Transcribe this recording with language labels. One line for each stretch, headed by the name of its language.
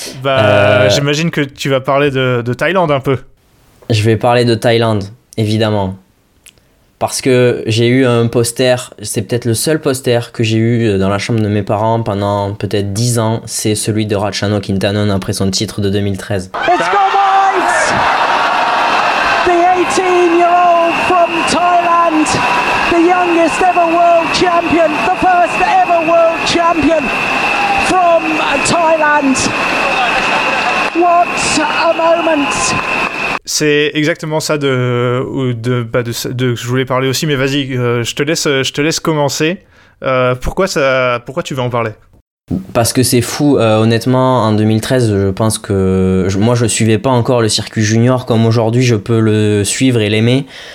French: Bah j'imagine que tu vas parler de Thaïlande un peu. Je vais parler de Thaïlande, évidemment. Parce que j'ai eu un poster, c'est peut-être le seul poster que j'ai eu dans la chambre de mes parents pendant peut-être 10 ans, c'est celui de Ratchano Quintanon après son titre de 2013.
English: It's gone, mate! The 18-year-old from Thailand, the youngest ever world champion, the first ever world champion from Thailand. What a moment!
French: C'est exactement ça de que je voulais parler aussi, mais vas-y, je te laisse commencer. Pourquoi tu veux en parler? Parce que c'est fou, honnêtement, en 2013, je pense que moi je suivais pas encore le circuit junior comme aujourd'hui je peux le suivre et l'aimer.